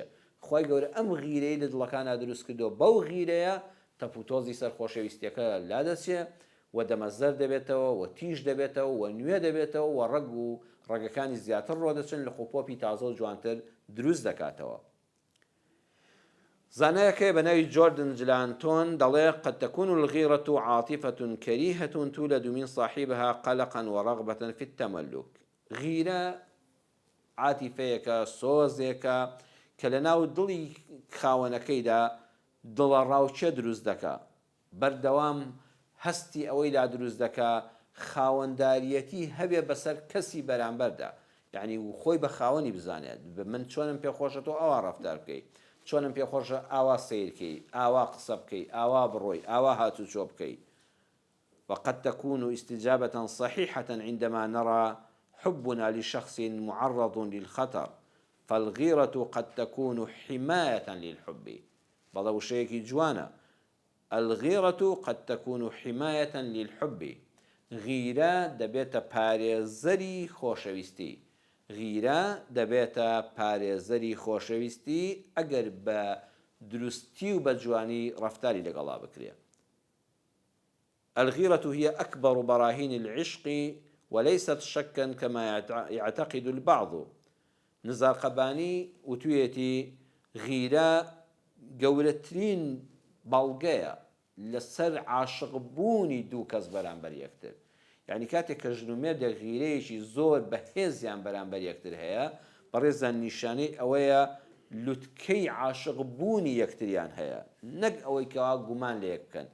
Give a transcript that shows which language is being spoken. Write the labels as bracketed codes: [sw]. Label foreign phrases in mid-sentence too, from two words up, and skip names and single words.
[ckb] خی گەورە ئەم غیرەی لە دڵەکانە دروست کردو بەو غیرەیە تەپوتۆزی سەر خۆشەویستیەکە لادەچێ و دەمەزەر دەبێتەوە و تیژ دەبێتەوە و نوێ دەبێتەوە و ڕەگ و ڕێگەکانی زیاتر ڕۆدەچن لە خۆپۆپی تازە و جوانتر دروست دەکاتەوە. زانایەکەی بە ناوی جۆردن جلانتۆن دەڵێ [ar] قد تكون الغيرة عاطفة كريهة تولد من صاحبها قلقا ورغبة في التملك. [ckb] غیرە عاتیفەیەکە سۆزێکە کە لە ناو دڵی خاوەنەکەیدا دڵە ڕاوچە دروست دەکا، بەردەوام هەستی ئەوەی لا دروست دەکا خاوەنداریەتی هەبێ بەسەر کەسی بەرامبەردا، یعنی خۆی بە خاوەنی بزانێت من چۆنم پێخۆشە تۆ ئاوا ڕەفتار بکەی، چۆنم پێخۆشە ئاوا سیرکەی، ئاوا قسە بکەی، ئاوا بڕۆی، ئاوا هاتوچۆ بکەی. [ar] وقد تكون استجابة صحيحة عندما نرى حبنا لشخص معرض للخطر، فالغيرة قد تكون حماية للحب. [ckb] بەڵێ شەیەکی جوانە، [ar] الغيرة قد تكون حماية للحب. [ckb] غیرە دەبێتە پارێزەری خۆشەویستی. غیرە دەبێتە پارێزەری خۆشەویستی ئەگەر بە دروستی و بە جوانی ڕەفتاری لەگەڵا بکرێ. [ar] الغيرة هي أكبر براهين العشق وليست شكا كما يعتقد البعض. [ckb] نزار قباني وتويتي غيرة گەورەترین بەڵگەیە لەسەر عاشقبوونی دوو کەس بەرامبەر یەکتر. یعنی کاتێک کە ژن و مێردێک غیرەیەکی زۆر بەهێزیان بەرامبەر یەکتر هەیە، بەڕێزان نیشانەی ئەوەیە لوتکەی عاشقبوونی یەکتریان هەیە، نەک ئەوەی کەوا گومان لە یەک بکەن.